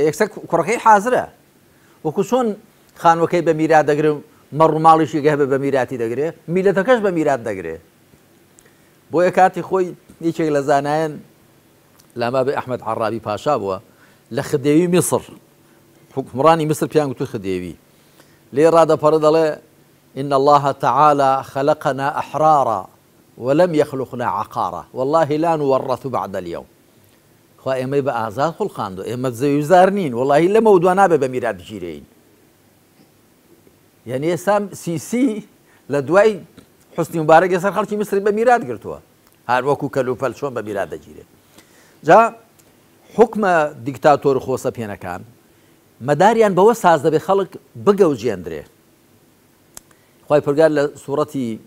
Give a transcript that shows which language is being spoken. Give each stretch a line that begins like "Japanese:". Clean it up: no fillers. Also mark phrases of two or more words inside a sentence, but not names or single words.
Central Kurdish: یەکسەر کوڕەکەی حازرە وەکو چۆن خانوەکەی بە میرات دەگرێ و مەڕ و ماڵیشی گەهبێ بە میراتی دەگرێ میلەتەکەش بە میرات دەگرێ بۆیە کاتی خۆی هیچێک لە زانایەن لاما بە ئەحمەد عەرابی پاشا بووە لە خدێوی میسر حکمڕانی میسر پیان گوتووی خدێوی لێ ڕادەپەڕە دەڵێ
Arabic: إن الله تعالى خلقنا أحرارا ولم يخلقنا عقارا والله لا نورث بعد اليوم
Central Kurdish: خوا ئێمەی بە ئازاد خوڵقاندووە ئێمە زەویزار نین والله لەمە دوا نابێ بە میرات بگیرین یعنی ئێستا سیسی لە دوای حوسنی مبارەک ێستا خەڵکی میسر بە میرات گرتووە هەر وەکو کەلوپەل چۆن بە میرات دەگیرێت جا حکمە دیکتاتۆر و خۆسەپێنەکان مەداریان بەوە ساز دەبێت خەڵک بگەوجێندرێ خوای پەروەردگار لە سوورەتی